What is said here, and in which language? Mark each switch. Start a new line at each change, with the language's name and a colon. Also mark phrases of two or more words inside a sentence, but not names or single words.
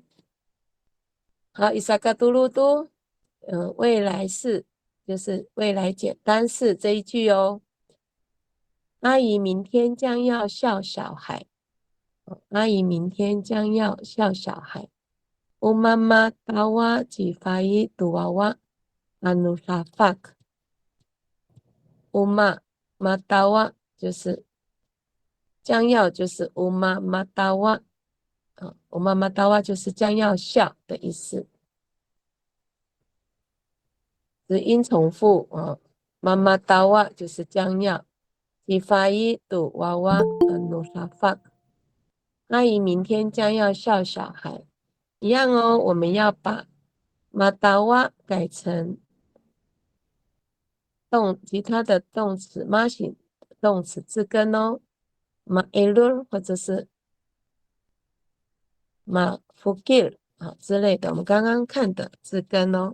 Chinese: 好，伊萨卡杜鲁都，未来式就是未来简单式这一句哦。阿姨明天将要笑小孩。阿姨明天将要笑小孩。
Amis: Umama tawa jifai tuwawa anusafak。 Uma matawa
Chinese: 就是将要就是
Amis: uma matawa。 uma matawa
Chinese: 就是将要笑的意思。
Amis: 子音重复 mama tawa
Chinese: 就是将要。
Amis: jifai tuwawa anusafak。
Chinese: 阿姨明天将要笑小孩。一样哦，我们要把马达瓦改成其他的动词妈型动词字根哦，马埃鲁或者是马福吉尔之类的，我们刚刚看的字根哦。